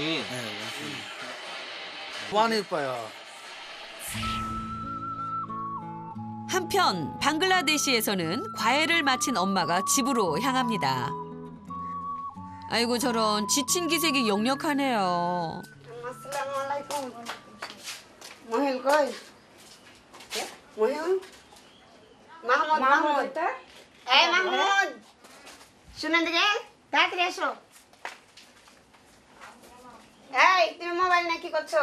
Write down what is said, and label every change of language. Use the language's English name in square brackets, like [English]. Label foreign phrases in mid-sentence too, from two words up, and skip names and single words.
[Korean] 네, 많이 이뻐요. 한편 방글라데시에서는 과외를 마친 엄마가 집으로 향합니다. 아이고 저런 지친 기색이 역력하네요. [Bangla] আসসালামু মহিন কই মহিন মাহমুদ এই মাহমুদ শুনেন দিকে তাড়াতাড়ি এসো। এই তুমি মোবাইল নিয়ে কি করছো?